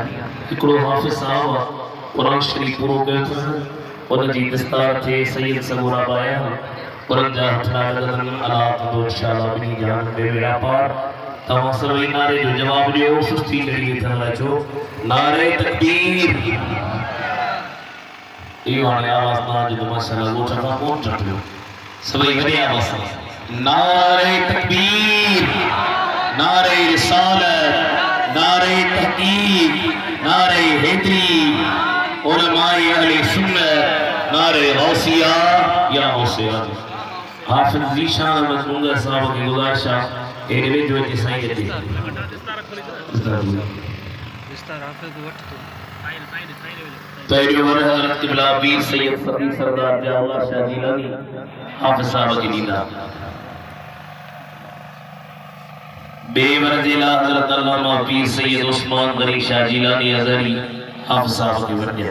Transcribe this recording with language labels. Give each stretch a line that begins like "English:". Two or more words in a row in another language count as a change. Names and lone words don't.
Sindhi: हिकिड़ो हाफिज साहब कुरान शरीफ पूरो कयो अथसि, उन जी दस्तार थे सैयद सगोरा बाया, उन्हनि जा हथ न लॻंदनि अला थींदो इंशाअल्लाह ॿिन्ही जान में बेड़ा पार। तव्हां सभई नारे जो जवाब ॾियो, सुस्ती लड़ी वेठल अचो, नारे तकबीर। इहो हाणे आवाज़ न ॾिनो माशाअल्लाह, ॻोठ खां कोन चटियो, सभई वॾी आवाज़ सां नारे तकबीर, नारे रिसालत, नारे तहकीक, नारे हैदरी, उलमाए अहले सुन्नत, नारे गौसिया या गौसिया। हाफिज ज़ीशान अहमद साहब की गुजारिश आहे एॾे वेझो अची साईं ते पहिरियों वर हज़रत क़िबला पीर सैयद सफ़ी सरदार जवाहर शाह जीलानी हाफिज साहब खे ॾींदा। ॿिए वर जे लाइ हज़रत अल्लामा पीर सैयद उस्मान गनी शाह जीलानी अज़हरी हाफिज साहब खे वरदिया।